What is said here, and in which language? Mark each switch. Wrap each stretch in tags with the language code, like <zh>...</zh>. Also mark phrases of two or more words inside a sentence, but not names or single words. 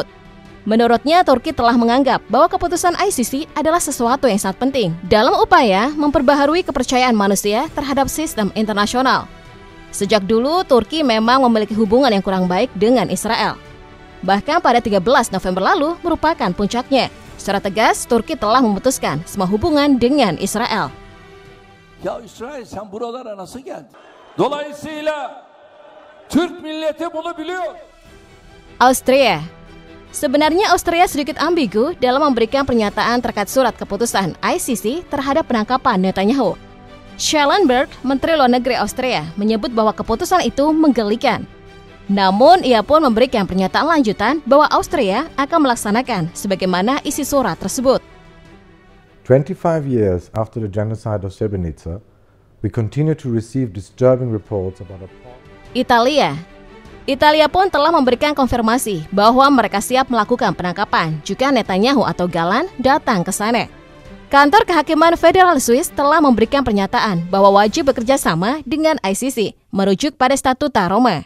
<id>Menurutnya, Turki telah menganggap bahwa keputusan ICC adalah sesuatu yang sangat penting dalam upaya memperbaharui kepercayaan manusia terhadap sistem internasional. Sejak dulu, Turki memang memiliki hubungan yang kurang baik dengan Israel. Bahkan pada 13 November lalu merupakan puncaknya. Secara tegas, Turki telah memutuskan semua hubungan dengan Israel.</id> <tr>Ya İsrail, sen buralara nasıl geldin? Dolayısıyla Türk milleti bunu biliyor.</tr> <id>Austria. Sebenarnya Austria sedikit ambigu dalam memberikan pernyataan terkait surat keputusan ICC terhadap penangkapan Netanyahu. Schellenberg, Menteri Luar Negeri Austria, menyebut bahwa keputusan itu menggelikan. Namun, ia pun memberikan pernyataan lanjutan bahwa Austria akan melaksanakan sebagaimana isi surat tersebut.</id> <en>25 years after the genocide of Srebrenica, we continue to receive disturbing reports about</en> <id>Italia pun telah memberikan konfirmasi bahwa mereka siap melakukan penangkapan jika Netanyahu atau Gallant datang ke sana. Kantor Kehakiman Federal Swiss telah memberikan pernyataan bahwa wajib bekerja sama dengan ICC, merujuk pada Statuta Roma.</id>